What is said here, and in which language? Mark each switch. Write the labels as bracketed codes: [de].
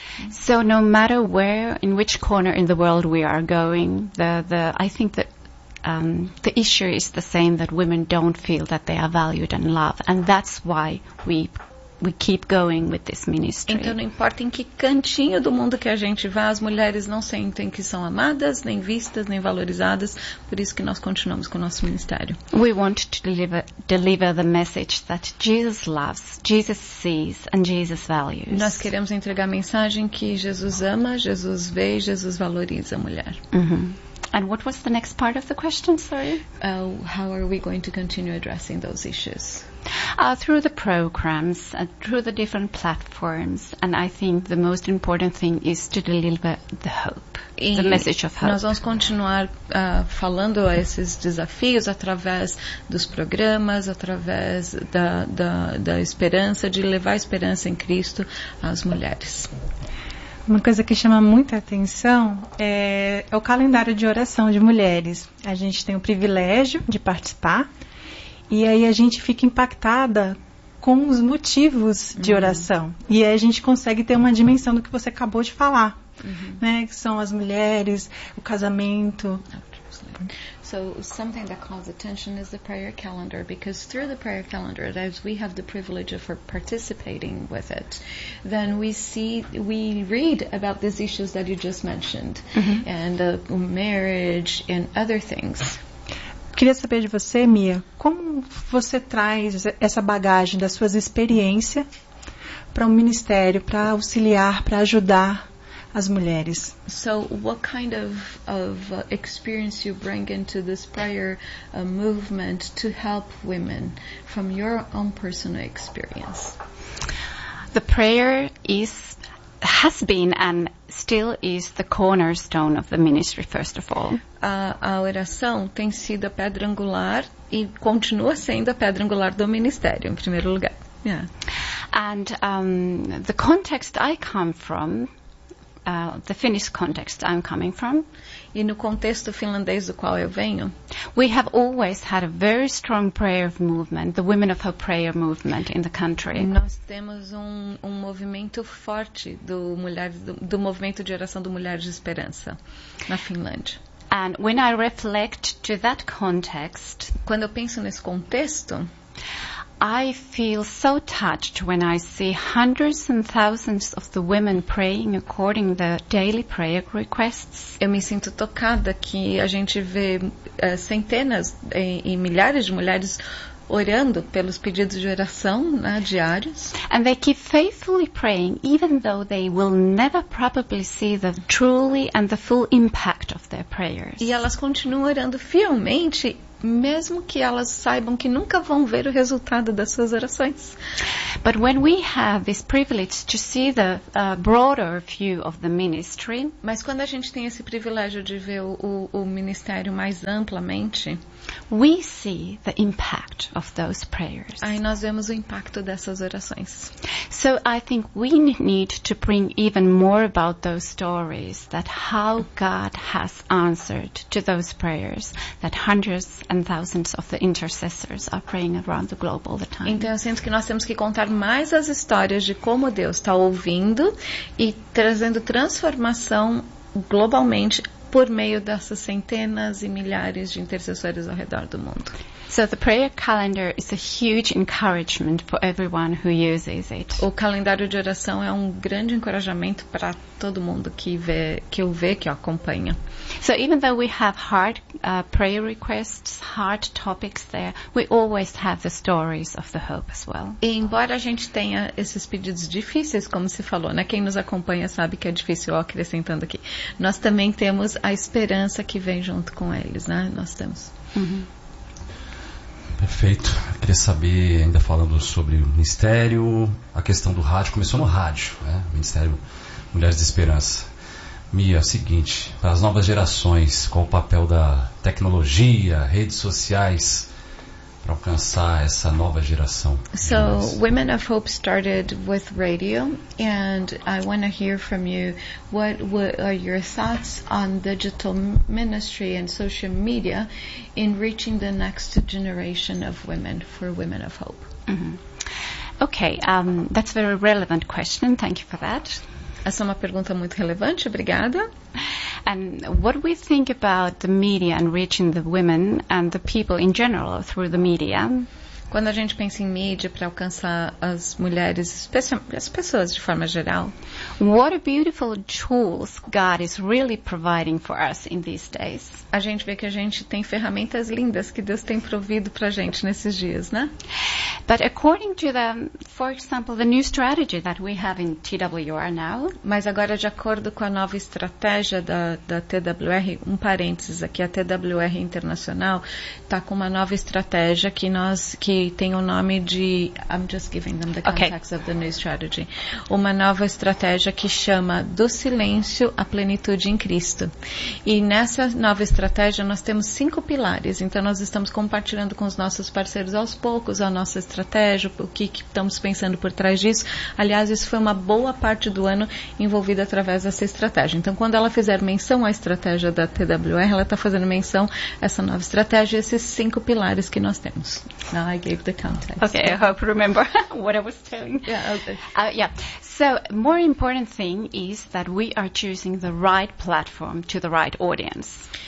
[en] So no matter where, in which corner in the world we are going, the issue is the same, that women don't feel that they are valued and loved, and that's why we keep going with this ministry. [pt] Então não importa em que cantinho do mundo que a gente vá, as mulheres não sentem que são amadas, nem vistas, nem valorizadas, por isso que nós continuamos com o nosso ministério. [en] We want to deliver the message that Jesus loves, Jesus sees, and Jesus values. [pt] Nós queremos entregar a mensagem que Jesus ama, Jesus vê, Jesus valoriza a mulher. [en] And what was the next part of the question, sorry? How are we going to continue addressing those issues? Through the programs, through the different platforms, and I think the most important thing is to deliver the hope, the message of hope. [pt] Nós vamos continuar falando esses desafios através dos programas, através da esperança, de levar a esperança em Cristo às mulheres. Uma coisa que chama muita atenção é o calendário de oração de mulheres. A gente tem o privilégio de participar e aí a gente fica impactada com os motivos de oração. Uhum. E aí a gente consegue ter uma dimensão do que você acabou de falar, uhum. né? Que são as mulheres, o casamento... [en] So something that calls attention is the prayer calendar, because through the prayer calendar, as we have the privilege of participating with it, then we read about these issues that you just mentioned, mm-hmm. and marriage and other things. [pt] Queria saber de você, Mia, como você traz essa bagagem das suas experiências para um ministério, para auxiliar, para ajudar as mulheres. [en] So what kind of experience you bring into this prayer movement to help women from your own personal experience? The prayer has been and still is the cornerstone of the ministry, first of all. [pt] A oração tem sido a pedra angular e continua sendo a pedra angular do ministério, em primeiro lugar. [en] Yeah. And the context I come from, the Finnish context I'm coming from. [pt] E no contexto finlandês do qual eu venho. [en] We have always had a very strong prayer movement, the Women of Hope prayer movement in the country. [pt] Nós temos um movimento forte do mulheres do movimento de oração do Mulheres de Esperança na Finlândia. [en] And when I reflect to that context, [pt] quando eu penso nesse contexto, [en] I feel so touched when I see hundreds and thousands of the women praying according to the daily prayer requests. [pt] Eu me sinto tocada que a gente vê centenas e milhares de mulheres orando pelos pedidos de oração, né, diários. [en] And they keep faithfully praying, even though they will never probably see the truly and the full impact of their prayers. [pt] E elas continuam orando fielmente, mesmo que elas saibam que nunca vão ver o resultado das suas orações. [en] But when we have this privilege to see the broader view of the ministry, [pt] mas quando a gente tem esse privilégio de ver o ministério mais amplamente, [en] we see the impact of those prayers. [pt] Aí nós vemos o impacto dessas orações. [en] So I think we need to bring even more about those stories, that how God has answered to those prayers that hundreds and thousands of the intercessors are praying around the globe all the time. [pt] Então eu sinto que nós temos que contar mais as histórias de como Deus está ouvindo e trazendo transformação globalmente por meio dessas centenas e milhares de intercessores ao redor do mundo. [en] So the prayer calendar is a huge encouragement for everyone who uses it. [pt] O calendário de oração é um grande encorajamento para todo mundo que o acompanha. [en] So even though we have hard prayer requests, hard topics there, we always have the stories of the hope as well. [pt] E embora a gente tenha esses pedidos difíceis, como se falou, né? Quem nos acompanha sabe que é difícil, acrescentando aqui. Nós também temos a esperança que vem junto com eles, né? Nós temos. Uhum. Perfeito. Eu queria saber, ainda falando sobre o ministério, a questão do rádio. Começou no rádio, né? Ministério Mulheres de Esperança. Mia, é o seguinte, para as novas gerações, qual o papel da tecnologia, redes sociais, para alcançar essa nova geração? [en] So, Women of Hope started with radio, and I want to hear from you, what are your thoughts on digital ministry and social media in reaching the next generation of women, for Women of Hope? Mm-hmm. Okay, that's a very relevant question, thank you for that. [pt] Essa é uma pergunta muito relevante, obrigada. [en] And what we think about the media and reaching the women and the people in general through the media? [pt] Quando a gente pensa em mídia para alcançar as mulheres, as pessoas de forma geral, [en] what a beautiful tools God is really providing for us in these days. [pt] A gente vê que a gente tem ferramentas lindas que Deus tem provido para a gente nesses dias, né? [en] But according to the, for example, the new strategy that we have in TWR now. [pt] Mas agora, de acordo com a nova estratégia da TWR, um parênteses aqui, a TWR Internacional está com uma nova estratégia que tem o nome de, [en] I'm just giving them the context, okay, of the new strategy. [pt] Uma nova estratégia que chama Do Silêncio à Plenitude em Cristo. E nessa nova estratégia nós temos 5 pilares. Então nós estamos compartilhando com os nossos parceiros aos poucos a nossa estratégia, o que estamos pensando por trás disso. Aliás, isso foi uma boa parte do ano envolvida através dessa estratégia. Então quando ela fizer menção à estratégia da TWR, ela está fazendo menção a essa nova estratégia e esses 5 pilares que nós temos. [en] I gave the context. Okay, I hope you remember what I was telling. Yeah, okay. So, more important thing is that we are choosing the right platform to the right audience.